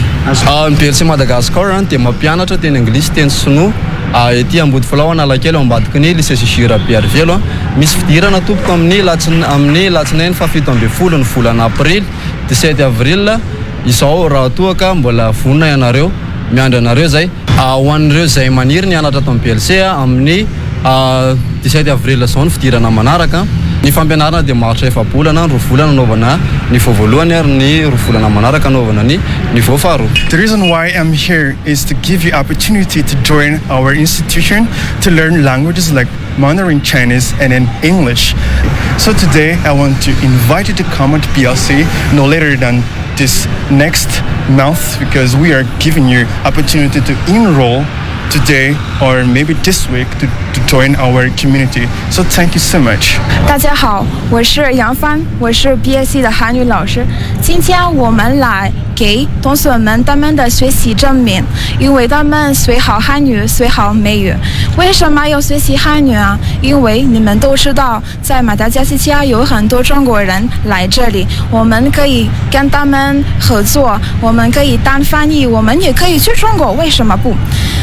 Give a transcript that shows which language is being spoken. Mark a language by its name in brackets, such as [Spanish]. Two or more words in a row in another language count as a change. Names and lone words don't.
[Malagasy] Ny BLC Madagasikara dia mampianatra teny anglisy teny sinoa ety Ambodiflau Analakely ao ambadiky ny lycée Jura Pierrevelo misy fidirana tompoko amin'ny latsinainy fa 17 ny volana aprily 17 avril izao raha toa ka mbola vonona ianareo miandry anareo zay ho an'ireo zay maniry nianatra ato amin'ny BLC amin'ny 17 avril zao ny fidirana manaraka. Ny fampianarana dia maharitra efa-bolana, 2 volana anaovana ny voavoalohany ary ny 2 volana manaraka anaovana ny niveau faharoa. [English] The reason why I'm here is to give you opportunity to join our institution to learn languages like Mandarin Chinese and in English. So today I want to invite you to come at BLC no later than this next month because we are giving you opportunity to enroll today or maybe this week to join our community. So thank you so much. [Chinese] 大家好，我是杨帆，我是 BSC 的韩语老师。今天我们来给同学们他们的学习证明，因为他们学好汉语，学好美语。为什么要学习汉语啊？因为你们都知道，在马达加斯加有很多中国人来这里，我们可以跟他们合作，我们可以当翻译，我们也可以去中国，为什么不？